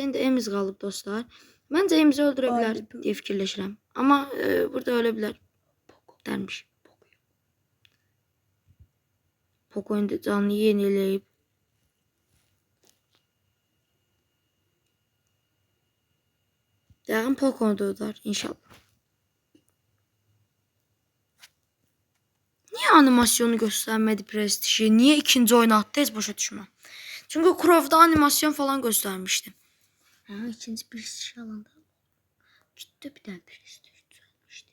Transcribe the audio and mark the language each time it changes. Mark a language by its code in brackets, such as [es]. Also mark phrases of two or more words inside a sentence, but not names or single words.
[az] İndi Emiz qalıb dostlar. Məncə Emizi öldürə bilər deyə fikirləşirəm. Amma burada ölə bilər. Dərmiş. Poco indi canını yeniləyib. Yəqin Poco'nu da öldər inşallah. [tr] Niye animasyonu göstermedi prestiji? Niye ikinci oyunu attı? [az] Heç başa düşməm. [tr] Çünkü Crow'da animasyon falan göstermişti. Ha, ikinci prestij alanda. Gitti bir tane prestij düzelmişti.